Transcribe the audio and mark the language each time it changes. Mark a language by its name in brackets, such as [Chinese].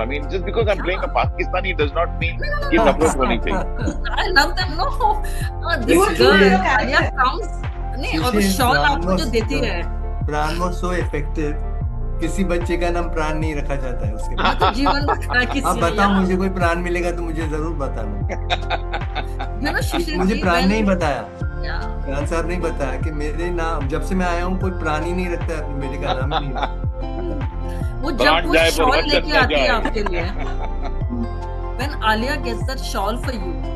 [English] I mean, just because I'm playing a Pakistani does not mean [Hindi] कि नफरत होनी चाहिए. [English] I love them. No, this girl Alia comes [Hindi] नहीं और वो शॉल आपको जो देती है. [English] Pran was so effective. [Hindi] किसी बच्चे का नाम प्राण नहीं रखा जाता है उसके बाद. तो जीवन रखा किसी. आप बताओ मुझे कोई प्राण मिलेगा तो मुझे जरूर बताना. मुझे प्राण नहीं बताया. प्राण साहब नहीं बताया कि मेरे नाम जब से मैं आया हूँ कोई प्राण ही नहीं रखता है अपने बेटे का नाम ही नहीं. वो जब वो शॉल लेके आती है आपके लिए. [English] When Alia gets that shawl for you,